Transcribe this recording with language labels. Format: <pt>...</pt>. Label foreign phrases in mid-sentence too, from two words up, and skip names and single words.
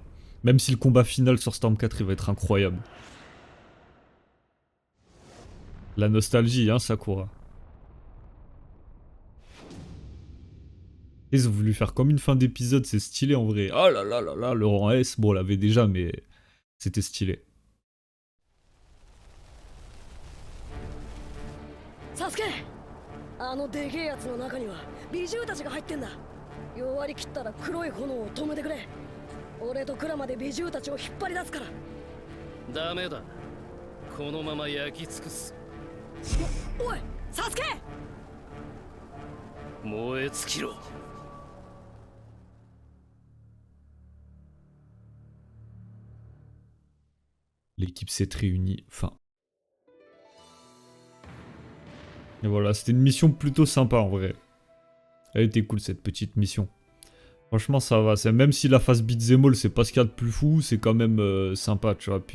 <fr>Même si le combat final sur Storm 4, il va être incroyable. La nostalgie, hein, Sakura. Ils ont voulu faire comme une fin d'épisode, c'est stylé en vrai. Oh là là là là, le rang S, bon on l'avait déjà, mais c'était stylé. Sasuke!</fr> <ja>あのでけえやつの中には美獣たちが入ってんだ。弱り切ったら黒い炎を止めてくれ。俺とクラマで美獣たちを引っ張り出すから。ダメだ。このまま焼き尽くす。おい、サスケ！燃え尽きろ。</ja> <fr>L'équipe s'est réunie, fin. Et voilà, c'était une mission plutôt sympa en vrai. Elle était cool cette petite mission. Franchement ça va, même si la phase</fr> <en>beat'em all</en> <fr>c'est pas ce qu'il y a de plus fou, c'est quand même sympa tu vois.</fr>